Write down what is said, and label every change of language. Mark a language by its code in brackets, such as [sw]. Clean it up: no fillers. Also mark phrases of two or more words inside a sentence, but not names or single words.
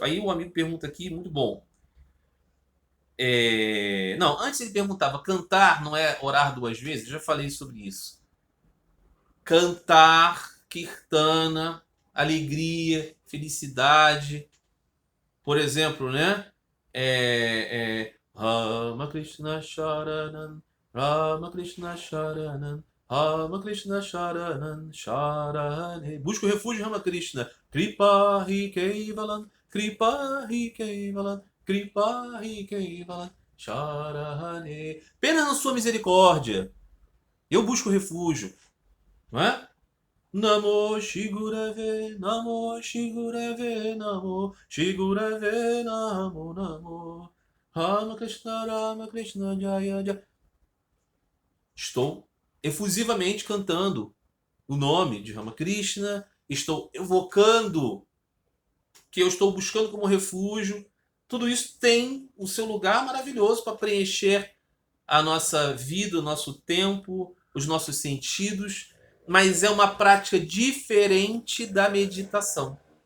[pt] Aí o amigo pergunta aqui, muito bom. Não, antes ele perguntava, cantar não é orar 2 vezes? Eu já falei sobre isso. Cantar, kirtana, alegria, felicidade. Por exemplo, né? [sa] राम कृष्ण शरणम्, राम कृष्ण शरणम्, राम कृष्ण शरणम्, शरणे. [pt] Busca o refúgio Rama Krishna. [sa] कृपा हि केवलम्, कृपा हि केवलम्, कृपा हि केवलम्, शरणे. [pt] Pena na sua misericórdia. Eu busco refúgio. Não é? [sa] नमो श्रीगुरवे, नमो श्रीगुरवे, नमो श्रीगुरवे, नमो नमो राम कृष्ण जय जय. [pt] Estou efusivamente cantando o nome de Ramakrishna, estou evocando que eu estou buscando como refúgio. Tudo isso tem o seu lugar maravilhoso para preencher a nossa vida, o nosso tempo, os nossos sentidos, mas é uma prática diferente da meditação.